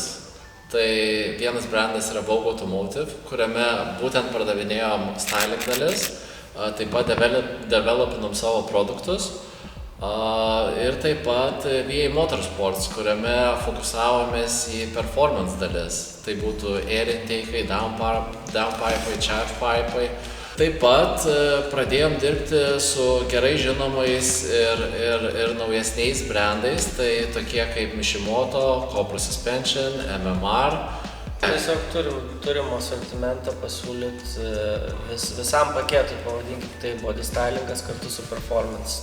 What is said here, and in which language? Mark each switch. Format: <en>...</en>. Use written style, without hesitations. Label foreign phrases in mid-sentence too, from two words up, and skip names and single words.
<lt>Tai vienas brandas yra Vogue Automotive, kuriame būtent pardavinėjom styling dalis, taip pat developinom savo produktus ir taip pat VA Motorsports, kuriame fokusavomės į performance dalis. Tai būtų</lt> <en>air intake, downpipe, charge pipe.</en> <lt>Taip pat pradėjom dirbti su gerai žinomais ir naujesniais brandais, tai tokie kaip Mishimoto, Cobra Suspension, MMR. Tiesiog turim asortimentą pasiūlyti visam paketui, pavadinkime tai body stylingas kartu su performance.</lt>